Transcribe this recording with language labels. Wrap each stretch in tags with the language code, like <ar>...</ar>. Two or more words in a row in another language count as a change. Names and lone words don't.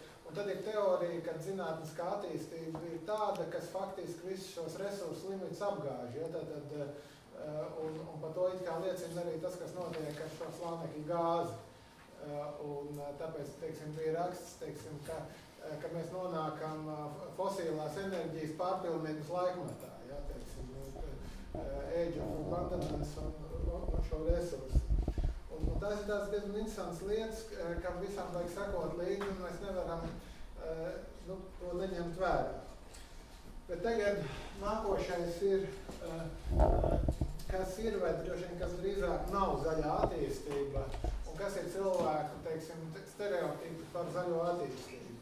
<lv>Un tad ir teorija, ka zinātniskā attīstība ir tāda, kas faktiski visus šos resursu limitus apgāž. Ja? Un par to it kā liecina arī tas, kas notiek ar šo slānekļa gāzi. Un tāpēc, teiksim, bija raksts, teiksim, ka mēs nonākam fosilās enerģijas pārpilnības laikmetā. Ja? Teiksim,</lv> <en>age of abundance</en> <lv>un šo resursu. Un tās ir tās diezgan interesants lietas, kam visam vajag sekot līdzi, un mēs nevaram to neņemt vērā. Bet tagad nākošais ir, kas ir, vai droši vien, kas drīzāk nav zaļā attīstība, un kas ir cilvēku, teiksim, stereotipi par zaļo attīstību.</lv>